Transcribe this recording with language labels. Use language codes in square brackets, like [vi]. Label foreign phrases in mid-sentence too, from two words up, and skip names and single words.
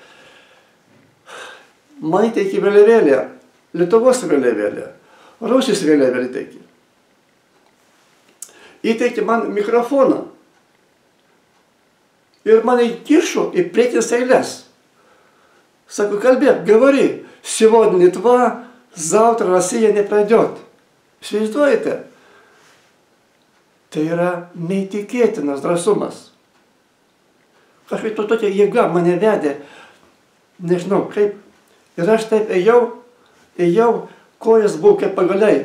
[lt] Man įteikė vėliavėlę, Lietuvos vėliavėlę, Rusijos vėliavėlę įteikė. Įteikė man mikrofoną. Ir man įkišo į priekines eiles. Sako, kalbėk, [ru] говори, сегодня Литва, завтра Россия не пройдет. [lt] Įsivaizduojate? Tai yra neįtikėtinas drąsumas. Kažkaip tokia jėga mane vedė, nežinau kaip. Ir aš taip ėjau, kojas buvo kaip pagaliai.